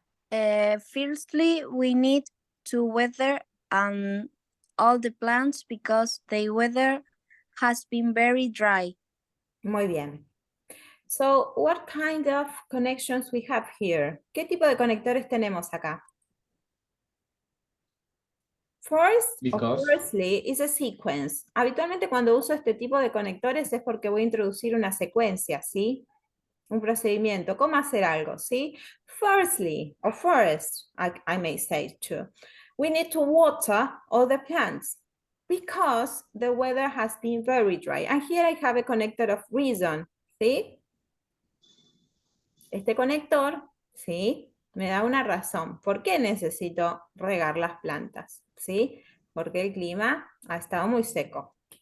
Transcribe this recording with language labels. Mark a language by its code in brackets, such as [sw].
[en] Firstly, we need to weather all the plants because the weather has been very dry. [es] Muy bien. [en] So, what kind of connections we have here? [es] ¿Qué tipo de conectores tenemos acá? [en] First, Because. firstly, is a sequence. [es] Habitualmente cuando uso este tipo de conectores es porque voy a introducir una secuencia, ¿sí? Un procedimiento, cómo hacer algo, ¿sí? [en] Firstly, or first, I may say too, we need to water all the plants because the weather has been very dry. And here I have a connector of reason, ¿sí? [es] Este conector, ¿sí? Me da una razón. ¿Por qué necesito regar las plantas? ¿Sí? Porque el clima ha estado muy seco.